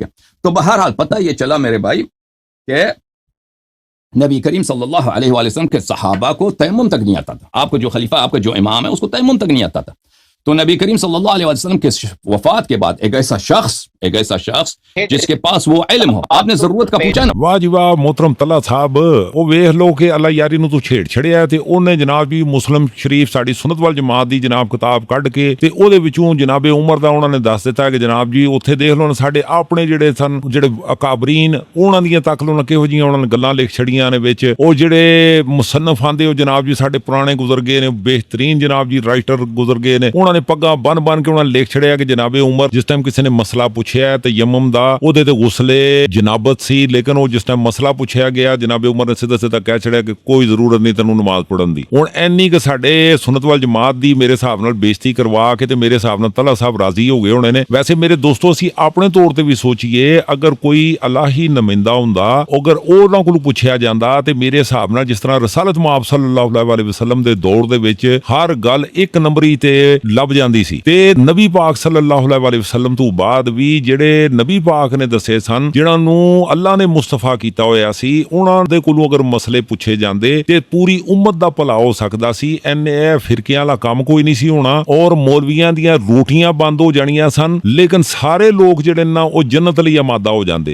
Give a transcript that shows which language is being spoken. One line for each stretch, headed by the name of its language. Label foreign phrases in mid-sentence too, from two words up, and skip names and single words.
Urdu: تو بہرحال پتہ یہ چلا میرے بھائی کہ نبی کریم صلی اللہ علیہ وآلہ وسلم کے صحابہ کو تیمم تک نہیں آتا تھا. آپ کو جو خلیفہ، آپ کا جو امام ہے، اس کو تیمم تک نہیں آتا تھا. تو نبی کریم صلی اللہ علیہ وسلم کے وفات کے بعد ایک ایسا شخص جس کے پاس وہ علم ہو، آپ نے ضرورت کا پوچھا نا.
Punjabi: واہ جی واہ محترم طلعت صاحب، وہ ویکھ لو کہ اللہ یاری نو تو چھیڑ چھڑیا تے اونے جناب جی مسلم شریف ساڈی سنت وال جماعت دی جناب کتاب کڈ کے تے او دے وچوں جناب عمر دا انہاں نے دس دیتا کہ جناب جی اوتھے دیکھ لو ساڈے اپنے جڑے سن جڑے اکابرین انہاں دیاں تک لو کہو جیاں انہاں نے گلاں لکھ چھڑیاں نے وچ، او جڑے مصنف آندے او جناب جی ساڈے پرانے گزر گئے نے، بہترین جناب جی رائٹر گزر گئے نے، انہاں نے پگاں بن کے انہاں نے لکھ چھڑیا کہ جناب عمر جس ٹائم کسی نے مسئلہ پوچھیا تے یمم دا او دے تے غسل جنابت سی، لیکن وہ جس ٹائم مسئلہ پوچھا گیا جناب عمر نے سیدھا کہہ چھڑیا کہ کوئی ضرورت نہیں تینوں نماز پڑھن دی. ہن اینی کہ ساڈے سنت وال جماعت دی میرے حساب نال بےزتی کروا کے تے میرے حساب نال طلعت صاحب راضی ہو گئے ہونے نے. ویسے میرے دوستو اسی اپنے طور تے بھی سوچئے، اگر کوئی الہی نمائندہ ہوندا، اگر انہاں کولوں پوچھیا جاندا تے میرے حساب نال جس طرح رسالت مآب صلی اللہ علیہ وسلم دے دور دے وچ ہر گل ایک نمبری تے ਲੱਭ ਜਾਂਦੀ ਸੀ। ਤੇ ਨਬੀ ਪਾਕ ਸੱਲੱਲਾਹੁ ਅਲੈਹਿ ਵਸੱਲਮ ਤੋਂ ਬਾਅਦ ਵੀ ਜਿਹੜੇ ਨਬੀ ਪਾਕ ਨੇ ਦੱਸੇ ਸਨ, ਜਿਨ੍ਹਾਂ ਨੂੰ ਅੱਲਾ ਨੇ ਮੁਸਤਫਾ ਕੀਤਾ ਹੋਇਆ ਸੀ, ਉਹਨਾਂ ਦੇ ਕੋਲੋਂ ਅਗਰ ਮਸਲੇ ਪੁੱਛੇ ਜਾਂਦੇ ਤੇ ਪੂਰੀ ਉਮਤ ਦਾ ਭਲਾ ਹੋ ਸਕਦਾ ਸੀ। ਇਹ ਫਿਰਕਿਆਂ ਵਾਲਾ ਕੰਮ ਕੋਈ ਨਹੀਂ ਸੀ ਹੋਣਾ ਔਰ ਮੌਲਵੀਆਂ ਦੀਆਂ ਰੋਟੀਆਂ ਬੰਦ ਹੋ ਜਾਣੀਆਂ ਸਨ, ਲੇਕਿਨ ਸਾਰੇ ਲੋਕ ਜਿਹੜੇ ਨਾ ਉਹ ਜੰਨਤ ਲਈ ਆਮਾਦਾ ਹੋ ਜਾਂਦੇ।